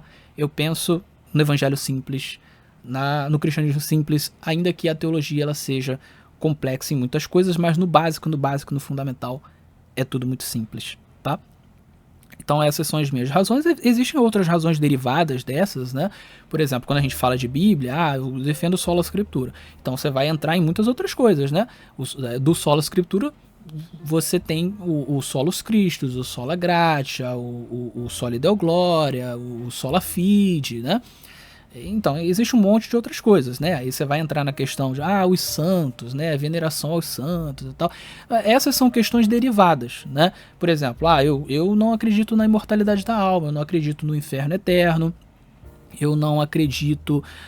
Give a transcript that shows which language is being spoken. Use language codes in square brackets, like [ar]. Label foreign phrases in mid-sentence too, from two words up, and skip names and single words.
[pt] Eu penso no evangelho simples, no cristianismo simples, ainda que a teologia ela seja complexa em muitas coisas, mas no básico, no fundamental, é tudo muito simples, tá? Então essas são as minhas razões. Existem outras razões derivadas dessas, né? Por exemplo, quando a gente fala de Bíblia, eu defendo o [la] sola scriptura. [pt] Então você vai entrar em muitas outras coisas, né? [la] Do sola scriptura [pt] você tem o [la] solus Christus, o sola gratia, o soli deo gloria, o sola fide, [pt] né? Então, existe um monte de outras coisas, né? Aí você vai entrar na questão de, os santos, né? Veneração aos santos e tal. Essas são questões derivadas, né? Por exemplo, eu não acredito na imortalidade da alma, eu não acredito no inferno eterno, eu não acredito...